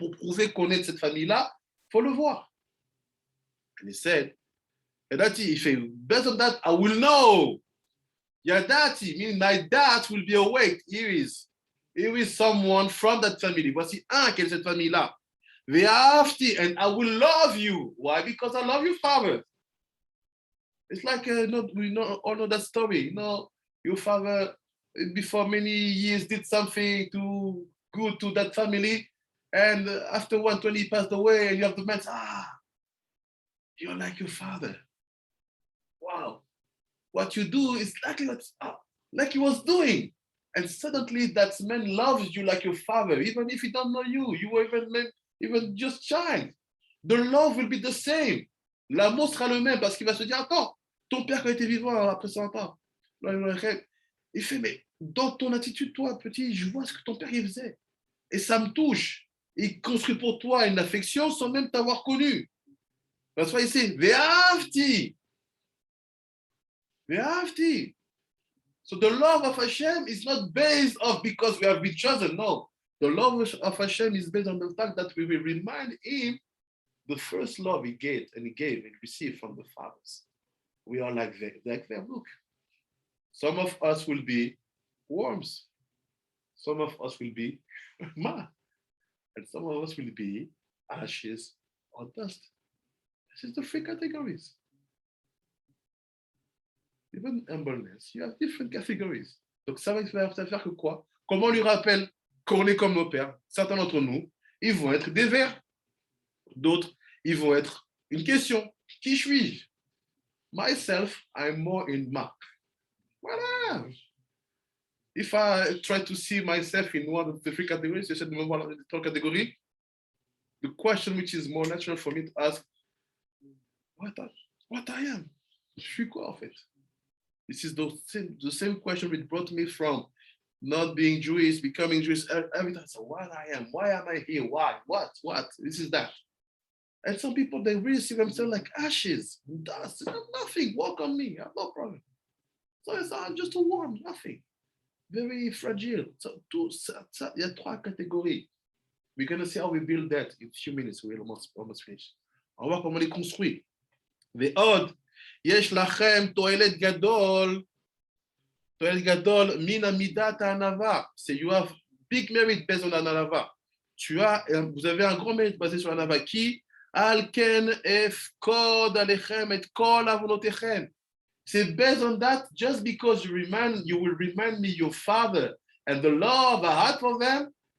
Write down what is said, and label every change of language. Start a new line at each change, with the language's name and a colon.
French: Pour prouver qu'on est de cette famille-là, il faut le voir.
English: And he said, Yadati, if based on that, I will know. Yadati, meaning my dad will be awake. Here is someone from that family.
French: Voici un qui est de cette famille-là.
English: Ve'afti, and I will love you. Why? Because I love your father. It's like, we all know that story. You know, your father, before many years, did something good to that family. And after 120, he passed away, and you have the man say, you're like your father. Wow. What you do is like he was doing. And suddenly that man loves you like your father, even if he don't know you. You were even just child. The love will be the same.
French: L'amour sera le même parce qu'il va se dire, attends, ton père qui a été vivant après 100 ans. Il fait, mais dans ton attitude, toi, petit, je vois ce que ton père il faisait. Et ça me touche. Il construit pour toi une affection sans même t'avoir connu.
English: That's why he says, Ve'afti. Ve'afti. So the love of Hashem is not based off because we have been chosen. No. The love of Hashem is based on the fact that we will remind him the first love he gave and received from the fathers. We are like them. Look. Some of us will be worms. Some of us will be mud. And some of us will be ashes or dust. This is the 3 categories. Even humbleness, you have different categories.
French: Donc ça va faire que quoi? Comment on lui rappelle qu'on est comme nos pères? Certains d'entre nous, ils vont être des vers. D'autres, ils vont être une question. Qui suis-je?
English: Myself, I'm more in Mark.
French: Voilà.
English: If I try to see myself in one of the three categories,
French: j'essaie de me voir dans les trois catégories,
English: the question which is more natural for me to ask, what I am?
French: Je suis quoi en fait?
English: This is the same question which brought me from not being Jewish, becoming Jewish, every time. So what I am, why am I here? Why? What? This is that. And some people, they really see themselves like ashes, dust, nothing, walk on me, I have no problem. So it's I'm just a worm, nothing. Very fragile. So
French: il y a trois catégories.
English: We're going to see how we build that in a few minutes. We'll almost finish.
French: On va voir comment on les construit.
Hebrew: ועוד, יש לכם תועלת גדול מן מידת הענווה.
English: So you have big merit based on הענווה.
French: Vous avez un grand mérite basé sur הענווה. qui
Hebrew: על כן אפקוד עליכם את כל עוונותיכם.
French: C'est
English: based on that, just because you will remind me your father and the love I had for them,